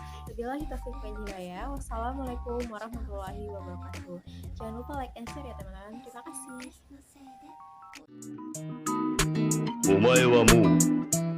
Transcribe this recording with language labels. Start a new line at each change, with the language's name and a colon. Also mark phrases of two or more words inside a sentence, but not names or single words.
Arabic: وبالله التوفيق والهداية والسلام عليكم ورحمة الله وبركاته.
Indonesian: Jangan lupa
English: like and share
Indonesian: ya teman-teman. Terima kasih.
Japanese: お前はもう